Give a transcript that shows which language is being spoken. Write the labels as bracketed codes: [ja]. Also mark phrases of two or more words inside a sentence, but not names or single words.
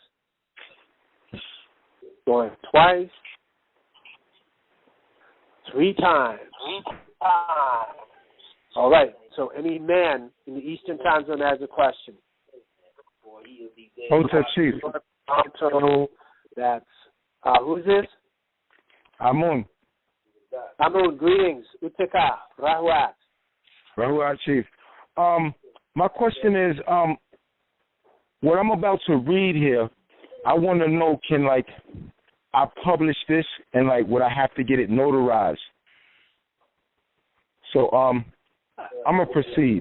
[en] Going twice. 3 times. All right, so any man in the Eastern Time Zone that has a question? Hota Chief. That's who's this? Amun. Amun, greetings. Uteka, Rahuat. Rahuat Chief. My question is, what I'm about to read here, I want to know, can I publish this and would I have to get it notarized? So I'm gonna proceed.